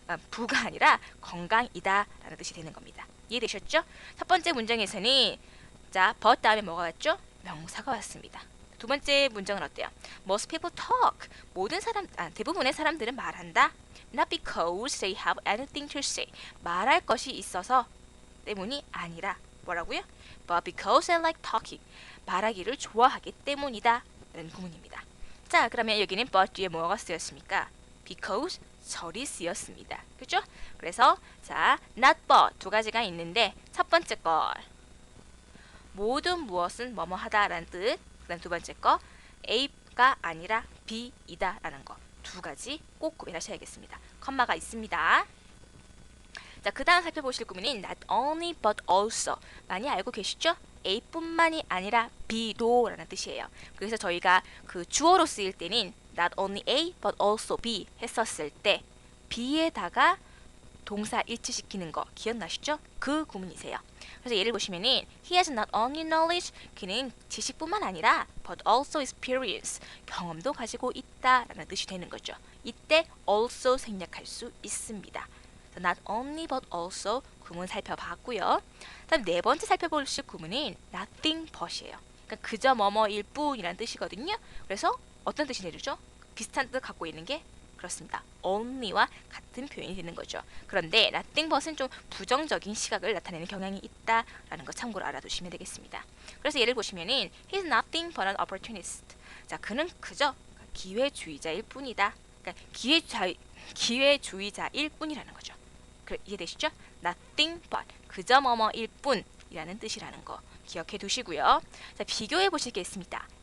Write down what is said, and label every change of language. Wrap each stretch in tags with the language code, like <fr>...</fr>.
<ko>부가 아니라 건강이다 라는 뜻이 되는 겁니다. 이해되셨죠? 첫 번째 문장에서는 자, but 다음에 뭐가 왔죠? 명사가 왔습니다. 두 번째 문장은 어때요?</ko> <en>Most people talk.</en> <ko>대부분의 사람들은 말한다.</ko> <en>Not because they have anything to say.</en> <ko>말할 것이 있어서 때문이 아니라 뭐라고요?</ko> <en>But because they like talking.</en> <ko>말하기를 좋아하기 때문이다 라는 구문입니다. 자, 그러면 여기는 but 뒤에 뭐가 쓰였습니까? because 절이 쓰였습니다. 그죠? 그래서 자, not but 두 가지가 있는데 첫 번째 거 모든 무엇은 뭐뭐하다 라는 뜻. 그 다음 두 번째 거 A가 아니라 B이다 라는 거. 두 가지 꼭 구별하셔야겠습니다. 컴마가 있습니다. 자, 그 다음 살펴보실 구문은 not only but also. 많이 알고 계시죠? A뿐만이 아니라 B도 라는 뜻이에요. 그래서 저희가 그 주어로 쓰일 때는 not only A but also B 했었을 때 B에다가 동사 일치시키는 거 기억나시죠? 그 구문이세요. 그래서 예를 보시면은</ko> <en>he has not only knowledge.</en> <ko>그는 지식뿐만 아니라</ko> <en>but also experience.</en> <ko>경험도 가지고 있다 라는 뜻이 되는 거죠. 이때 also 생략할 수 있습니다. not only but also 구문 살펴봤고요. 다음 네 번째 살펴보실 구문은 nothing but이에요. 그러니까 그저 뭐뭐일 뿐이라는 뜻이거든요. 그래서 어떤 뜻이 되죠? 비슷한 뜻 갖고 있는 게 그렇습니다. only와 같은 표현이 되는 거죠. 그런데 nothing but은 좀 부정적인 시각을 나타내는 경향이 있다라는 거 참고로 알아두시면 되겠습니다. 그래서 예를 보시면은</ko> <en>he's nothing but an opportunist.</en> <ko>자, 그는 그저 기회주의자일 뿐이다. 그러니까 기회주의자일 뿐이라는 거죠. 이해되시죠? nothing but 그저 뭐뭐일 뿐이라는 뜻이라는 거 기억해 두시고요. 자, 비교해 보실 게 있습니다.</ko>